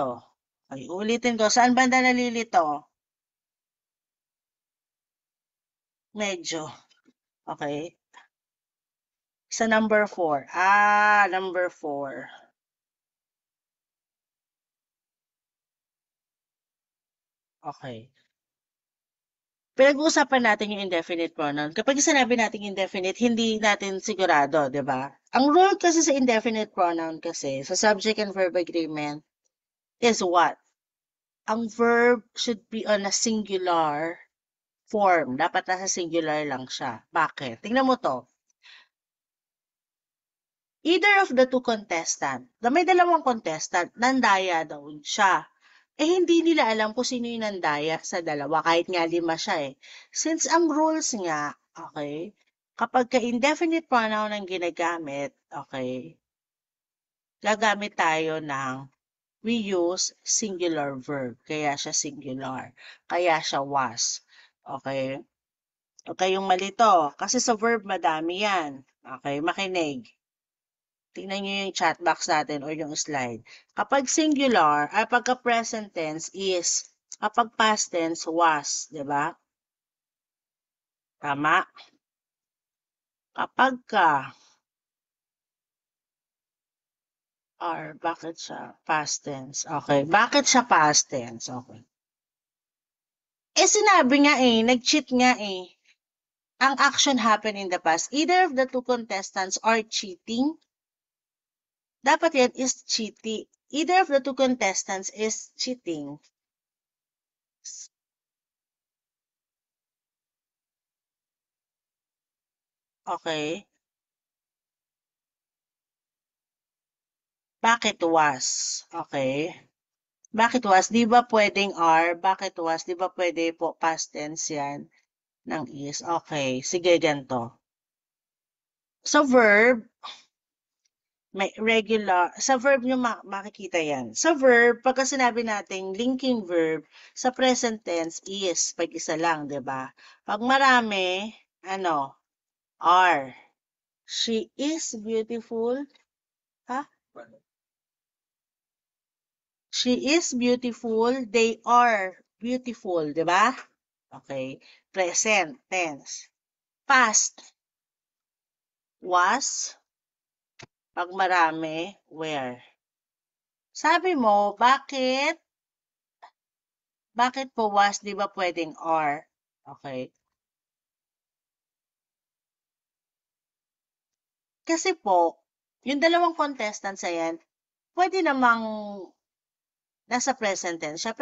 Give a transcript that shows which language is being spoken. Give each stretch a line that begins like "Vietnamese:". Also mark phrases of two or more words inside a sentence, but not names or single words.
Filipino: Okay, ulitin ko. Saan banda nalilito? Medyo. Okay. Sa number 4. Number 4. Okay. Pinag-uusapan natin yung
English: indefinite pronoun.
Filipino: Kapag sinabi natin indefinite, hindi natin sigurado, di ba? Ang rule kasi sa
English: indefinite pronoun
Filipino: kasi, sa
English: subject and verb agreement, is what? Ang verb should be on a singular form.
Filipino: Dapat nasa singular lang siya. Bakit? Tingnan mo to.
English: Either of the two contestant,
Filipino: na may dalawang contestant, nandaya daw siya. Hindi nila alam kung sino yung nandaya sa dalawa, kahit nga lima siya eh. Since ang rules nga, okay, kapag ka-indefinite pronoun ang ginagamit, okay, gagamit tayo ng
English: we use singular verb.
Filipino: Kaya siya singular. Kaya siya was. Okay? Okay, yung malito. Kasi sa verb, madami yan. Okay, makinig. Tingnan nyo yung
English: chat box
Filipino: natin or yung slide. Kapag singular, ay pagka
English: present tense
Filipino: is, kapag
English: past tense
Filipino: was, di ba? Tama? Kapag ka, or bakit siya
English: past tense?
Filipino: Okay, bakit siya
English: past tense?
Filipino: Okay. Sinabi nga nag-cheat nga ang
English: action happened in the past. Either of the two contestants are cheating.
Filipino: Dapat yan
English: is cheating. Either of the two contestants is cheating.
Filipino: Okay. Bakit was? Okay. Bakit was? Di ba pwedeng are? Bakit was? Di ba pwede po
English: past tense
Filipino: yan ng is? Okay. Sige, ganito. So, verb, may regular, sa verb nyo makikita yan. Sa verb, pagka sinabi natin
English: linking verb,
Filipino: sa
English: present tense
Filipino: is, pag isa lang, di ba? Pag marami, are.
English: She is beautiful. Ha? She is beautiful. They are beautiful,
Filipino: di ba?
English: Okay. Present tense. Past was.
Filipino: Pag marami, where? Sabi mo, bakit po was, di ba pwedeng are? Okay. Kasi po, yung dalawang contestants na yan, pwede namang nasa
English: present tense
Filipino: siya.